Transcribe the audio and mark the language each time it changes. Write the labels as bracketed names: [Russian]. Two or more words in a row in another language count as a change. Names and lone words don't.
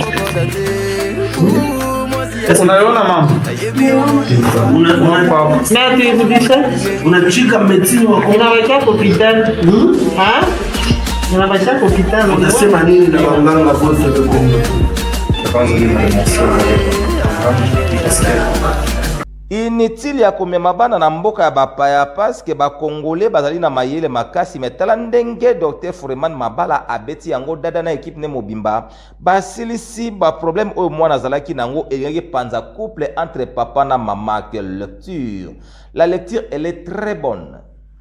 [Swahili] unaona mama unachika medicine wako unaweka hospitali unaweka hospitali unasema nini na waganga wote wa Kongo [Lingala] inutile ya komema bana na mboka ya bapaya [French] parce que [Lingala] ba congolais bazali na mayele makasi metala ndenge docteur Foreman Mabala abeti yango dada na équipe ne mobimba basilisi ba problème oyo mwana zalaki nango elenge panza [French] couple entre [Lingala] papa na maman. [French] Quelle lecture, la lecture elle est très bonne.